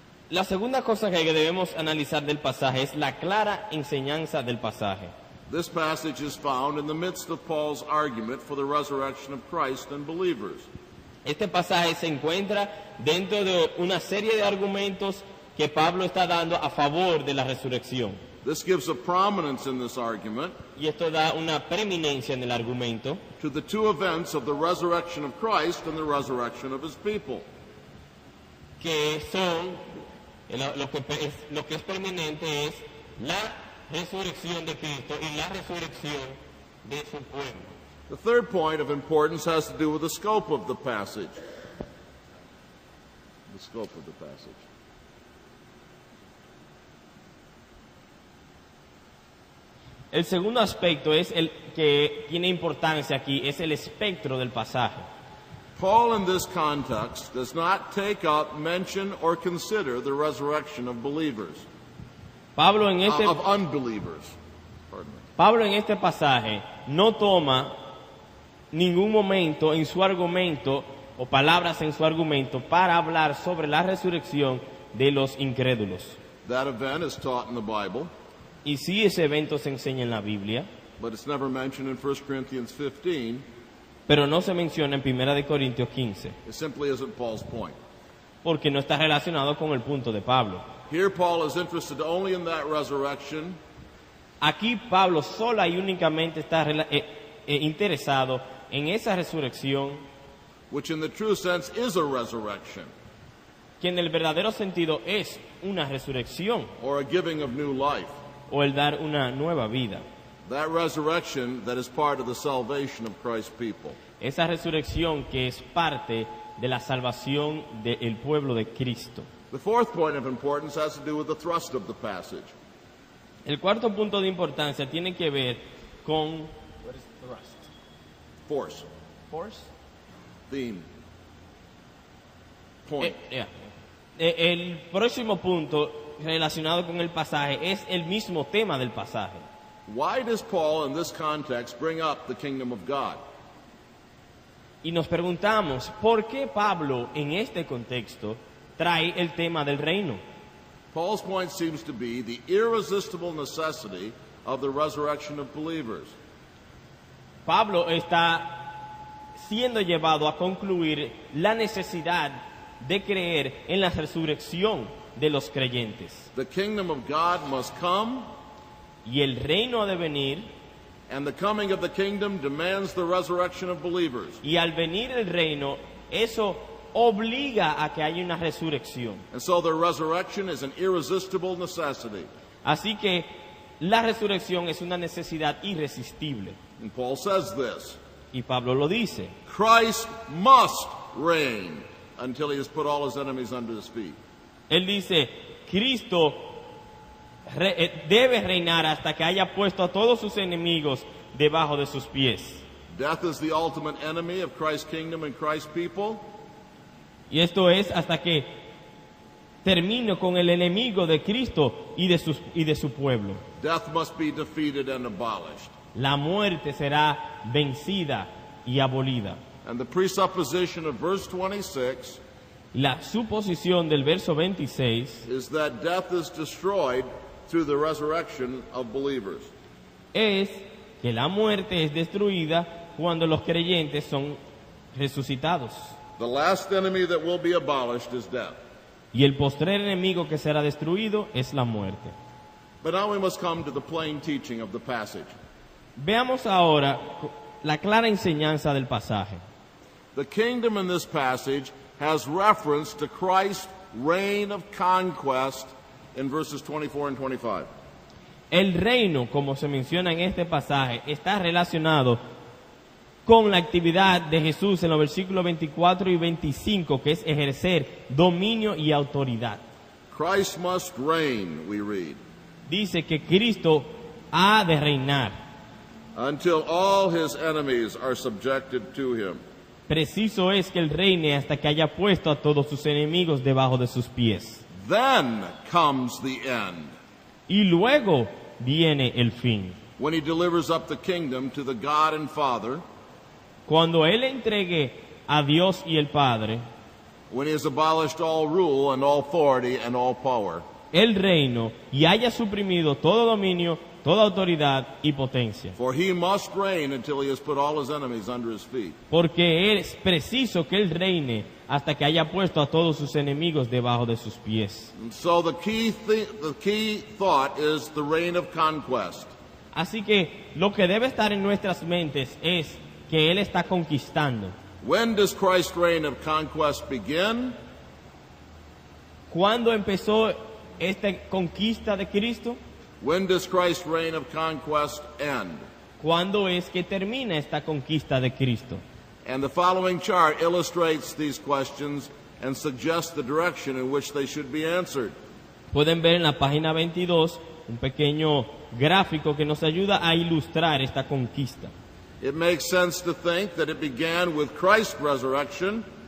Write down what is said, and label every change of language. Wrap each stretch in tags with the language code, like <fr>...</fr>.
<es>La segunda cosa que debemos analizar del pasaje es la clara enseñanza del pasaje.</es> <en>This passage is found in the midst of Paul's argument for the resurrection of Christ and believers.</en> <es>Este pasaje se encuentra dentro de una serie de argumentos que Pablo está dando a favor de la resurrección.</es> <en>This gives a prominence in this argument</en> <es>Y esto da una preeminencia en el argumento</es> <en>to the two events of the resurrection of Christ and the resurrection of his people.</en> <es>que son, lo que es preeminente es la resurrección de Cristo y la resurrección de su pueblo.</es> <en>The third point of importance has to do with the scope of the passage. The scope of the passage.</en> <es>El segundo aspecto es el que tiene importancia aquí, es el espectro del pasaje.</es> <en>Paul in this context does not take up, mention, or consider the resurrection of believers,</en> <es>Pablo en</es> <en>of unbelievers. Pardon me.</en> <es>Pablo en este pasaje no toma ningún momento en su argumento o palabras en su argumento para hablar sobre la resurrección de los incrédulos.</es> <en>That event is taught in the Bible,</en> <es>Y sí, ese evento se enseña en la Biblia,</es> <en>but it's never mentioned in 1 Corinthians 15.</en> <es>pero no se menciona en 1 Corintios 15,</es> <en>It simply isn't Paul's point.</en> <es>porque no está relacionado con el punto de Pablo.</es> <en>Here Paul is interested only in that resurrection,</en> <es>Aquí Pablo sola y únicamente está interesado en esa resurrección,</es> <en>which in the true sense is a resurrection,</en> <es>que en el verdadero sentido es una resurrección</es> <en>or a giving of new life.</en> <es>o el dar una nueva vida.</es> <en>That resurrection that is part of the salvation of Christ's people.</en> <es>Esa resurrección que es parte de la salvación del pueblo de Cristo.</es> <en>The fourth point of importance has to do with the thrust of the passage.</en> <es>El cuarto punto de importancia tiene que ver con</es> <en>what is thrust? Force, Force? theme, point.</en> <es>El próximo punto relacionado con el pasaje es el mismo tema del pasaje.</es> <en>Why does Paul in this context bring up the kingdom of God?</en> <es>Y nos preguntamos, ¿por qué Pablo en este contexto trae el tema del reino?</es> <en>Paul's point seems to be the irresistible necessity of the resurrection of believers.</en> <es>Pablo está siendo llevado a concluir la necesidad de creer en la resurrección de los creyentes.</es> <en>The kingdom of God must come,</en> <es>Y el reino ha de venir,</es> <en>and the coming of the kingdom demands the resurrection of believers.</en> <es>y al venir el reino, eso obliga a que haya una resurrección.</es> <en>And so the resurrection is an irresistible necessity.</en> <es>Así que la resurrección es una necesidad irresistible.</es> <en>And Paul says this,</en> <es>Y Pablo lo dice.</es> <en>Christ must reign until he has put all his enemies under his feet.</en> <es>Él dice, Cristo debe reinar hasta que haya puesto a todos sus enemigos debajo de sus pies.</es> <en>Death is the ultimate enemy of Christ's kingdom and Christ's people.</en> <es>Y esto es hasta que termine con el enemigo de Cristo y de su pueblo.</es> <en>Death must be defeated and abolished.</en> <es>La muerte será vencida y abolida.</es> <en>And the presupposition of verse 26</en> <es>La suposición del verso 26</es> <en>is that death is destroyed through the resurrection of believers.</en> <es>es que la muerte es destruida cuando los creyentes son resucitados.</es> <en>The last enemy that will be abolished is death.</en> <es>Y el postrer enemigo que será destruido es la muerte.</es> <en>But now we must come to the plain teaching of the passage.</en> <es>Veamos ahora la clara enseñanza del pasaje.</es> <en>The kingdom in this passage has reference to Christ's reign of conquest in verses 24 and 25.</en> <es>El reino, como se menciona en este pasaje, está relacionado con la actividad de Jesús en los versículos 24 y 25, que es ejercer dominio y autoridad.</es> <en>Christ must reign, we read,</en> <es>Dice que Cristo ha de reinar.</es> <en>until all his enemies are subjected to him.</en> <es>Preciso es que Él reine hasta que haya puesto a todos sus enemigos debajo de sus pies.</es> <en>Then comes the end,</en> <es>Y luego viene el fin.</es> <en>when he delivers up the kingdom to the God and Father,</en> <es>Cuando Él entregue a Dios y el Padre</es> <en>when he has abolished all rule and all authority and all power.</en> <es>el reino y haya suprimido todo dominio, toda autoridad y potencia.</es> <en>For he must reign until he has put all his enemies under his feet.</en> <es>Porque es preciso que Él reine hasta que haya puesto a todos sus enemigos debajo de sus pies.</es> <en>And so the key thought is the reign of conquest.</en> <es>Así que lo que debe estar en nuestras mentes es que Él está conquistando.</es> <en>When does Christ's reign of conquest begin?</en> <es>¿Cuándo empezó esta conquista de Cristo?</es> <en>When does Christ's reign of conquest end?</en> <es>¿Cuándo es que termina esta conquista de Cristo?</es> <en>And the following chart illustrates these questions and suggests the direction in which they should be answered.</en> <es>Pueden ver en la página 22 un pequeño gráfico que nos ayuda a ilustrar esta conquista.</es> <en>It makes sense to think that it began with Christ's resurrection</en>